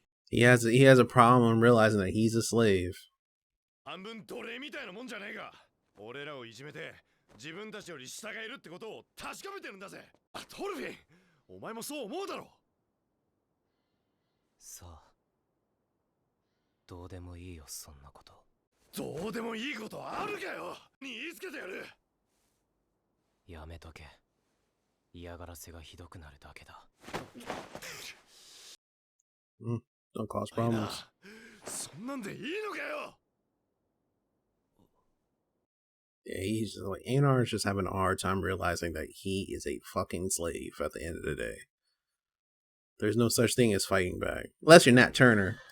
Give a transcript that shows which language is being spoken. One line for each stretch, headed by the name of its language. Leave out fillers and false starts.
English: He has a problem realizing that he's a slave.
Japanese: 半分奴隷みたいなもんじゃねえか。俺らをいじめて自分たちより従えるってことを確かめてるんだぜ。トルフィン、お前もそう思うだろ。さあ、どうでもいいよ、そんなこと。どうでもいいことあるかよ。に言いつけてやる。やめとけ。嫌がらせがひどくなるだけだ。
English: Don't cause problems.
Japanese: そんなんでいいのかよ。
English: Yeah, he's like, Anar is just having a hard time realizing that he is a fucking slave at the end of the day. There's no such thing as fighting back. Unless you're Nat Turner.